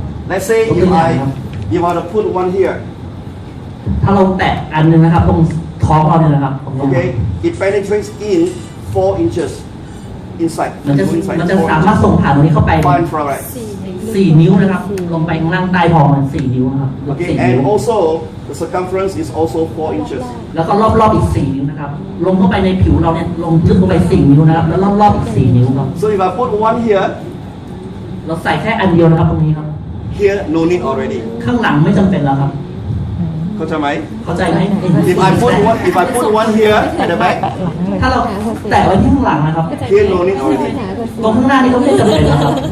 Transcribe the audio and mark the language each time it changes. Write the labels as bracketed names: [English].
[English] Let's say if I want to put one here. [Thai] ถ้าเราแตะอันนึงนะครับตรงท้องเราเนี่ยนะครับ [English] Okay, it penetrates in 4 inches inside. [Thai] มันจะสามารถส่งผ่านตรงนี้เข้าไป [English] Far infrared. [Thai] 4 นิ้วนะครับลงไปข้างล่างใต้ท้องมัน4 นิ้วนะครับ [English] Okay, 4 and [Thai] นิ้ว [English] also the circumference is also 4 inches. [Thai] แล้วก็รอบๆอีก4 นิ้วนะครับลงเข้าไปในผิวเราเนี่ยลงลึกลงไป4 นิ้วนะครับแล้วรอบๆอีก4 นิ้วครับ [English] So if I put one here, [Thai] เราใส่แค่อันเดียวนะครับตรงนี้ครับ [English] here no need already. [Thai] ข้างหลังไม่จำเป็นแล้วครับ เข้าใจไหม? เข้าใจไหม [English] If I put one here at the back, [Thai] ถ้าเราแตะไว้ที่ข้างหลังนะครับ [English] here no need already. [Thai] ตรงข้างหน้านี่ก็ไม่จำเป็นแล้วครับ